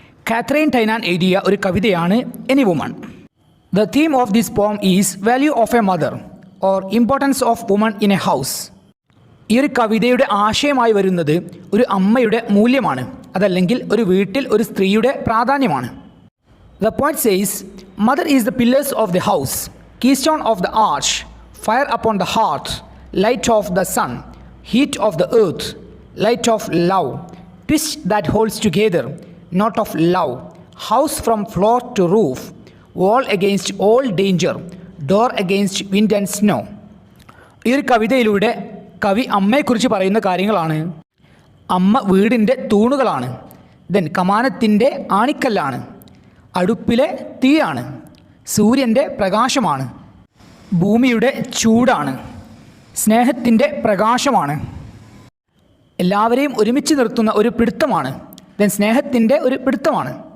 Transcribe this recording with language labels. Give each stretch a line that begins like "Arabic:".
Malayalam: Catherine Tynan എഴുതിയ ഒരു കവിതയാണ്
English: Any woman. The theme of this poem is value of a mother or importance of woman in a house.
Malayalam: ഈ ഒരു കവിതയുടെ ആശയമായി വരുന്നത് ഒരു അമ്മയുടെ മൂല്യമാണ്, അതല്ലെങ്കിൽ ഒരു വീട്ടിൽ ഒരു സ്ത്രീയുടെ പ്രാധാന്യമാണ്.
English: The poet says, Mother is the pillars of the house, keystone of the arch, fire upon the hearth, light of the sun, heat of the earth, light of love, twist that holds together, knot of love, house from floor to roof, wall against all danger, door against wind and snow.
Malayalam: ഈ ഒരു കവിതയിലൂടെ കവി അമ്മയെക്കുറിച്ച് പറയുന്ന കാര്യങ്ങളാണ്. അമ്മ വീടിൻ്റെ തൂണുകളാണ്, then കമാനത്തിൻ്റെ ആണിക്കല്ലാണ്, അടുപ്പിലെ തീയാണ്, സൂര്യൻ്റെ പ്രകാശമാണ്, ഭൂമിയുടെ ചൂടാണ്, സ്നേഹത്തിൻ്റെ പ്രകാശമാണ്, എല്ലാവരെയും ഒരുമിച്ച് നിർത്തുന്ന ഒരു പിടുത്തമാണ്, ദെൻ സ്നേഹത്തിൻ്റെ ഒരു പിടുത്തമാണ്,